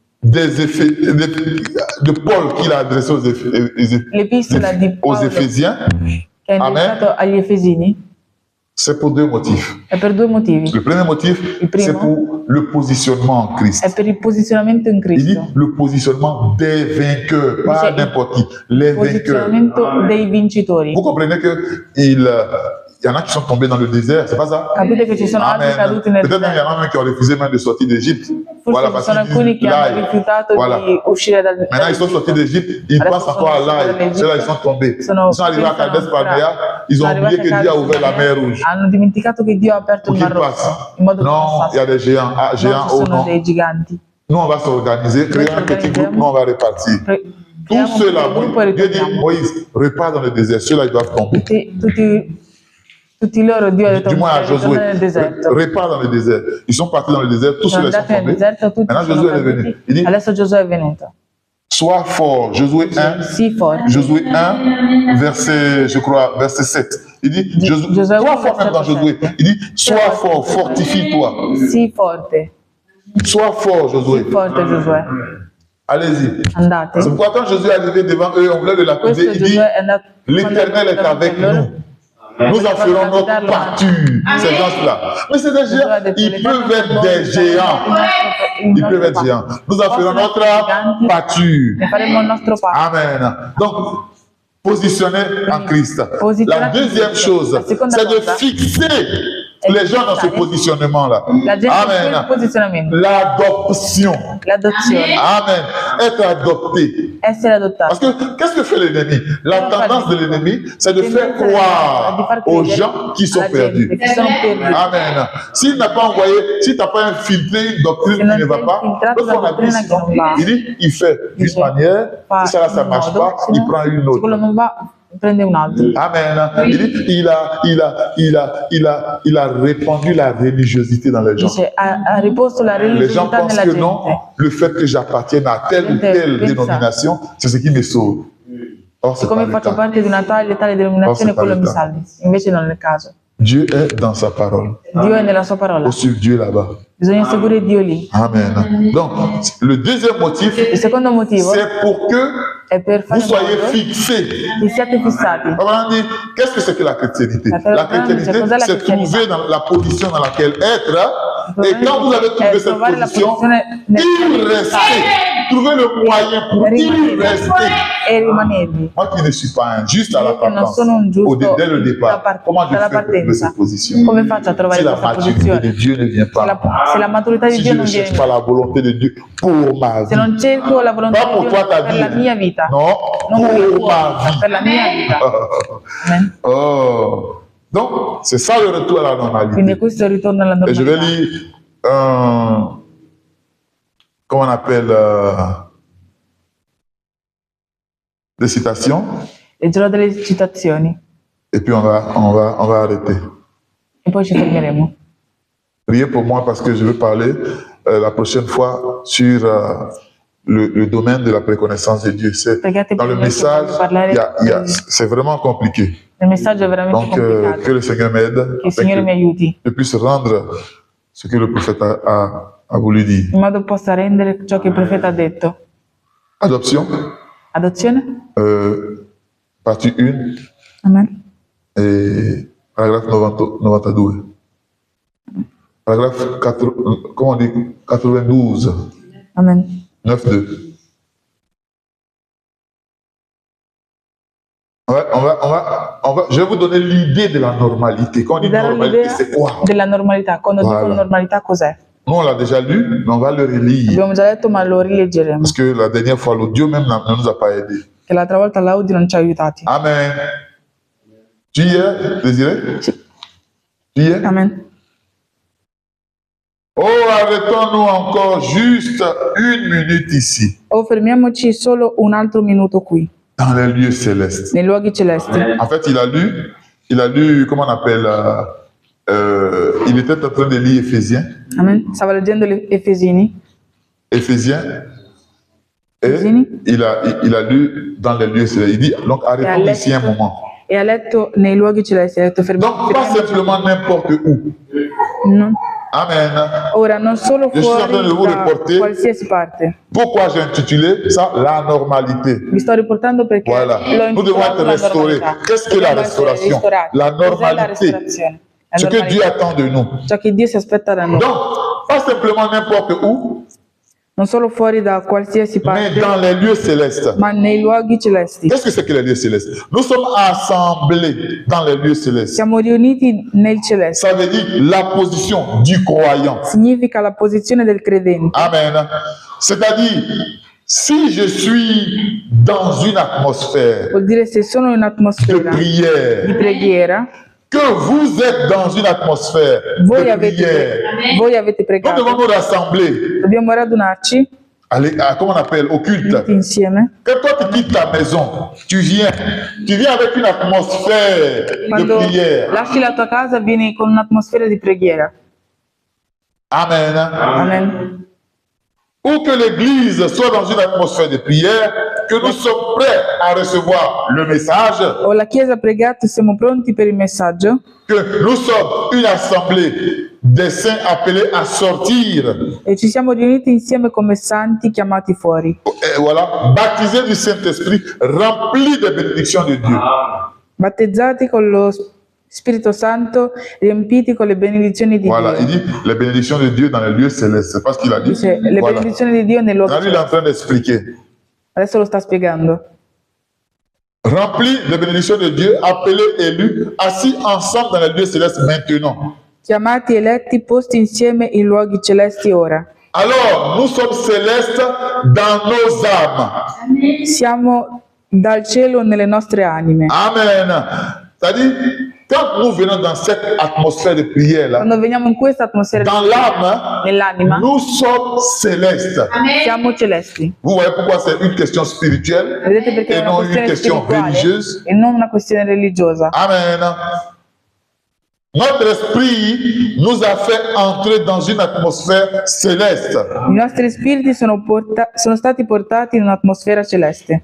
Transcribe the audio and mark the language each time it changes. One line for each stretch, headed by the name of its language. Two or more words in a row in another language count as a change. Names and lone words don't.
French: de Paul qu'il a adressé
Italian: l'epistola di
French: aux
Italian: Paolo
French: Éphésiens,
Italian: che ha indicato agli Efesini
French: c'est pour deux motifs.
Italian: è per due motivi.
French: Le premier motif,
Italian: Il primo
French: c'est pour le positionnement en Christ.
Italian: È per il posizionamento in
French: Il dit
Italian: Cristo.
French: le positionnement des vainqueurs, pas
Italian: Dice
French: n'importe qui, les vainqueurs.
Italian: Posizionamento dei vincitori.
French: Vous comprenez qu'il y en a qui sont tombés dans le désert, c'est pas ça?
Italian: Capite che ci sono altri Amen. caduti nel
French: Peut-être même il y en a même qui ont refusé même de sortir d'Égypte.
Italian: Forse ci
French: parce
Italian: sono
French: qu'ils
Italian: alcuni
French: disent
Italian: che hanno
French: l'ail.
Italian: rifiutato
French: Voilà.
Italian: di uscire dal
French: Maintenant, ils sont sortis d'Égypte, ils
Italian: Adesso
French: passent encore à
Italian: sono usciti
French: l'ail.
Italian: dall'Egitto.
French: Ceux-là, ils sont tombés. Ils
Italian: Sono
French: sont arrivés à
Italian: pensano
French: Cades Barnea, ils
Italian: sono
French: ont oublié
Italian: arrivati
French: que
Italian: a
French: Dieu a
Italian: Cades
French: ouvert la
Italian: Barnea,
French: mer Rouge.
Italian: hanno dimenticato che Dio ha aperto
French: Pour
Italian: il
French: qu'ils
Italian: Mar Rosso
French: passent.
Italian: in modo che
French: Non, il y a
Italian: passassero.
French: des géants. Ah, géants,
Italian: Non, ci oh sono
French: non.
Italian: dei giganti.
French: Nous, on va s'organiser, créer un petit groupe, nous, on va repartir. Tous
Italian: Creiamo un
French: ceux-là,
Italian: piccolo gruppo e
French: Dieu dit,
Italian: ritorniamo.
French: Moïse, repars dans le désert. Ceux-là, ils doivent tomber.
Italian: Tutti loro Dio ha detto
French: Du moins à
Italian: ritornare
French: Josué,
Italian: nel deserto.
French: repars dans le désert. Ils sont partis dans le désert, tous
Italian: Sono
French: ceux-là sont
Italian: andati nel
French: tombés.
Italian: deserto, tutti
French: Maintenant,
Italian: sono
French: Josué est venu.
Italian: caduti.
French: Il dit,
Italian: Adesso Giosuè è venuto.
French: sois fort. Josué 1,
Italian: Sii forte.
French: Josué 1, verset, je crois, verset 7. Il dit, Josué trois 1, fois même dans verset Josué, 7. il dit, sois fort, fortifie-toi.
Italian: Sii forte.
French: Sois fort, Josué.
Italian: Sii forte Giosuè.
French: Allez-y.
Italian: Andate.
French: C'est pourquoi quand Jésus est arrivé devant eux, on voulait le lapider,
Italian: Questo
French: il dit,
Italian: Giosuè è andato.
French: l'Éternel est avec nous. Nous en ferons notre pâture, ces gens-là. Mais c'est des géants. Ils peuvent être des géants. Ils peuvent être géants. Nous en ferons notre pâture.
Italian: Ne faremo il nostro patto.
French: Amen. Donc, positionner en Christ. La
Italian: Posizionati in
French: deuxième
Italian: Cristo.
French: chose,
Italian: La seconda
French: c'est de
Italian: cosa
French: fixer les gens dans ce positionnement-là.
Italian: La gente in quel Amen. posizionamento.
French: L'adoption.
Italian: L'adozione.
French: Amen. Être adopté.
Italian: Essere adottati.
French: Parce que qu'est-ce que fait l'ennemi? La tendance de l'ennemi, c'est de faire croire aux gens qui sont perdus.
Italian: Che sono perduti. Amen.
French: S'il n'a pas envoyé, si tu n'as pas infiltré une doctrine qui ne va pas, l'autre fois, on a dit, sinon, il dit, il fait d'une manière, si ça ne marche pas, il prend une
Italian: Se quello
French: autre.
Italian: non va, prende un altro. Amen.
French: Il dit, il a répandu la religiosité dans les gens.
Italian: Dice, ha riposto la
French: Les gens
Italian: religiosità
French: pensent
Italian: nella
French: que non,
Italian: gente.
French: le fait que j'appartienne à telle ou telle dénomination, c'est ce qui me sauve. Or, c'est pas
Italian: Siccome
French: le
Italian: faccio
French: cas.
Italian: parte di una tale e tale denominazione, Oh, quello mi separato. salvi. Invece non è il caso.
French: Dieu est dans sa parole.
Italian: Dio è nella sua parola.
French: Faut suivre Dieu là-bas.
Italian: Bisogna seguire Dio lì.
French: Amen. Donc, le deuxième motif,
Italian: Il secondo motivo
French: c'est pour que
Italian: è per
French: vous
Italian: fare in
French: soyez
Italian: modo
French: fixés.
Italian: che siate fissati.
French: On dit, qu'est-ce que c'est que la chrétienté? La chrétienté,
Italian: Cos'è la
French: c'est
Italian: cristianità?
French: trouver dans la position dans laquelle être. Et quand vous avez trouvé cette
Italian: trovare la
French: position,
Italian: posizione
French: y rester. Trouver le moyen pour y rester.
Italian: e rimanervi.
French: Moi qui ne suis pas un juste à la
Italian: Io che non
French: partance,
Italian: sono un giusto
French: dès le départ, comment je
Italian: dalla
French: fais pour trouver
Italian: partenza.
French: cette position?
Italian: Come faccio a trovare
French: Si la
Italian: questa
French: maturité
Italian: posizione?
French: de Dieu ne vient
Italian: Se la
French: pas,
Italian: maturità di
French: si
Italian: Dio
French: je ne
Italian: non
French: cherche
Italian: viene,
French: pas la volonté de Dieu pour ma
Italian: se
French: vie,
Italian: non cerco la volontà
French: pas
Italian: di
French: pour
Italian: Dio
French: toi ta
Italian: per la
French: vie,
Italian: mia vita,
French: non,
Italian: non per la
French: pour
Italian: tua
French: ma
Italian: vita, per la mia vita.
French: vie. Amen. Oh, donc c'est ça le retour à la
Italian: Quindi
French: normalité.
Italian: questo è il ritorno alla
French: Et je vais
Italian: normalità.
French: lire, comment on appelle, des citations,
Italian: Leggerò delle citazioni
French: et puis on va arrêter.
Italian: e poi ci fermeremo.
French: Priez pour moi parce que je veux parler la prochaine fois sur le domaine de la préconnaissance de Dieu.
Italian: Pregate
French: Dans
Italian: per
French: le
Italian: me che voglio
French: message,
Italian: parlare
French: c'est vraiment compliqué.
Italian: il messaggio è veramente
French: Donc, que
Italian: complicato.
French: le Seigneur m'aide
Italian: Che il Signore mi
French: afin
Italian: aiuti
French: que je puisse rendre ce que le prophète a voulu dire.
Italian: in modo che possa rendere ciò che il profeta ha detto.
French: Adoption,
Italian: Adozione?
French: partie 1 Amen. et paragraphe 92. Paragraphe 92, Amen. 9.2. Je vais vous donner l'idée de la normalité. Quand on
Italian: Vi
French: dit
Italian: darò
French: normalité,
Italian: l'idea
French: c'est quoi?
Italian: della normalità. Quando
French: Voilà.
Italian: dico normalità cos'è?
French: Nous, on l'a déjà lu, mais on va le relire.
Italian: Abbiamo già letto, ma lo rileggeremo.
French: Parce que la dernière fois, l'audio même ne nous a pas aidés.
Italian: Che l'altra volta l'audio non ci ha aiutati.
French: Amen. Tu y es, Désiré?
Italian: Sì.
French: Tu y es? Amen. Oh, arrêtons-nous encore juste 1 minute ici,
Italian: O fermiamoci solo un altro minuto qui,
French: dans les lieux célestes.
Italian: nei luoghi celesti.
French: En fait, il a lu, comment on appelle, il était en train de lire Éphésiens,
Italian: Amen. Stava leggendo gli Efesini.
French: Éphésiens, et Éphésiens. il a lu dans les lieux célestes. Il dit, donc arrêtons ici un moment.
Italian: E ha letto nei luoghi celesti. Ha detto
French: Donc, pas simplement n'importe où.
Italian: No. Amen. Ora, non solo
French: Je suis en
Italian: fuori
French: train de vous
Italian: da
French: riporter.
Italian: qualsiasi parte.
French: Pourquoi j'ai intitulé ça la normalité?
Italian: Vi sto riportando perché
French: Voilà.
Italian: l'ho
French: Nous devons
Italian: intitolato
French: être
Italian: la
French: restaurés.
Italian: normalità.
French: Qu'est-ce que la
Italian: Dobbiamo essere
French: restauration?
Italian: ristorati.
French: La
Italian: Cos'è la
French: normalité.
Italian: restaurazione? La
French: Ce que Dieu
Italian: normalità.
French: attend de nous.
Italian: Ciò che Dio si aspetta da noi.
French: Donc, pas simplement n'importe où,
Italian: Non solo fuori da qualsiasi
French: mais
Italian: parte,
French: dans les lieux célestes.
Italian: ma nei luoghi celesti.
French: Qu'est-ce que c'est que les lieux célestes? Nous sommes assemblés dans les lieux célestes.
Italian: Siamo riuniti nel celeste.
French: Ça veut dire la position du croyant.
Italian: Significa la posizione del credente. Amen.
French: C'est-à-dire, si je suis dans une atmosphère
Italian: Vuol dire se sono in
French: de
Italian: un'atmosfera di
French: prière,
Italian: preghiera,
French: que vous êtes dans une atmosphère
Italian: voi
French: de prière,
Italian: avete
French: nous devons
Italian: pregato,
French: nous rassembler.
Italian: dobbiamo radunarci
French: Allez, comment on appelle? Au culte.
Italian: tutti insieme.
French: Quand toi tu quittes ta maison, tu viens avec une atmosphère de
Italian: Quando
French: prière.
Italian: lasci la tua casa vieni con un'atmosfera di preghiera. Amen. Amen.
French: Ou que l'église soit dans une atmosphère de prière, que nous sommes prêts à recevoir le message,
Italian: O la Chiesa ha pregato, siamo pronti per il messaggio,
French: que nous sommes une assemblée des saints appelés à sortir,
Italian: e ci siamo riuniti insieme come santi chiamati fuori,
French: et voilà, baptisés du Saint-Esprit, remplis des bénédictions de Dieu.
Italian: battezzati con lo Spirito Santo, riempiti con le benedizioni di
French: Voilà, il
Italian: Dio.
French: dit les bénédictions de Dieu dans les lieux célestes. C'est pas ce qu'il a dit.
Italian: Dice le
French: Voilà.
Italian: benedizioni di Dio nei luoghi
French: Là, lui, il est en
Italian: celesti.
French: train d'expliquer.
Italian: Adesso lo sta spiegando.
French: Remplis des bénédictions de Dieu, appelés, élus, assis ensemble dans les lieux célestes maintenant.
Italian: Chiamati, eletti, posti insieme in luoghi celesti ora.
French: Alors, nous sommes célestes dans nos âmes.
Italian: Siamo dal cielo nelle nostre anime. Amen.
French: C'est-à-dire, quand nous venons dans cette atmosphère de prière-là,
Italian: Quando veniamo in questa atmosfera
French: dans l'âme,
Italian: nell'anima,
French: nous sommes célestes.
Italian: siamo celesti.
French: Vous voyez pourquoi c'est une question spirituelle
Italian: Vedete perché
French: et
Italian: è una
French: non une
Italian: questione
French: question
Italian: spirituale
French: religieuse?
Italian: e non una questione religiosa. Amen.
French: Notre esprit nous a fait entrer dans une atmosphère céleste.
Italian: I nostri spiriti sono stati portati in un'atmosfera celeste.